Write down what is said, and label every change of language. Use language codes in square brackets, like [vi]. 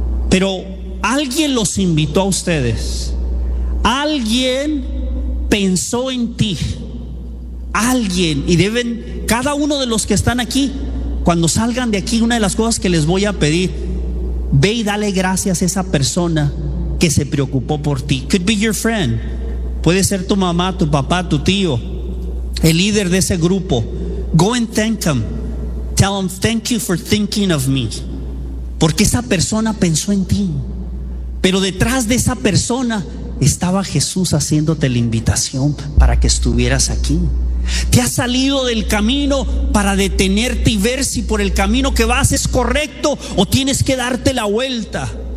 [es] Pero alguien los invitó a ustedes, alguien pensó en ti, alguien, y deben cada uno de los que están aquí, cuando salgan de aquí, una de las cosas que les voy a pedir, ve y dale gracias a esa persona que se preocupó por ti. [en] Could be your friend. [es] Puede ser tu mamá, tu papá, tu tío, el líder de ese grupo. [en] Go and thank them. Tell them, thank you for thinking of me. [es] Porque esa persona pensó en ti. Pero detrás de esa persona estaba Jesús haciéndote la invitación para que estuvieras aquí. Te has salido del camino para detenerte y ver si por el camino que vas es correcto o tienes que darte la vuelta.